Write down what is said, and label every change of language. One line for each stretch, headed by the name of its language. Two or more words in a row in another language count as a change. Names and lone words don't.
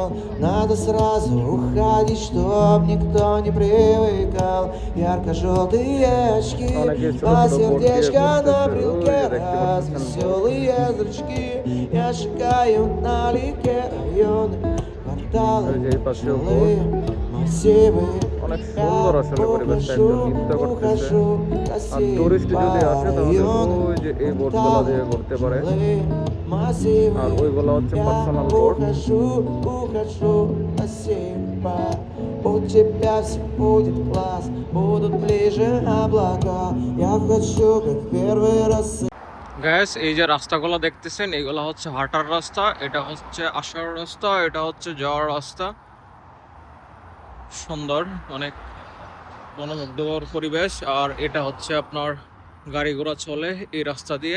Russian: Надо сразу уходить, чтоб никто не привыкал. Ярко-желтые очки, а сердечко на брелке, развеселые зрачки. Я шагаю налегке, районы, кварталы, жилые массивы.
Bangla: অনেক সুন্দর আসলে পরিবেশটা, একজন নৃত্য করতেছে। আর টুরিস্ট যদি আসে তাহলে ওই যে এই বোটগুলো দিয়ে ঘুরতে পারে, আর ওইগুলো হচ্ছে
English: personal boat.
Russian: Ухожу на север, у тебя все будет класс, будут ближе облака. Я хочу, как первый раз.
Bangla: গ্যাস, এই যে রাস্তাগুলো দেখতেছেন এগুলো হচ্ছে হাঁটার রাস্তা, এটা হচ্ছে আসার রাস্তা, এটা হচ্ছে যাওয়ার রাস্তা। সুন্দর, অনেক মনোমুগ্ধকর পরিবেশ। আর এটা হচ্ছে আপনার গাড়ি ঘোড়া চলে এই রাস্তা দিয়ে।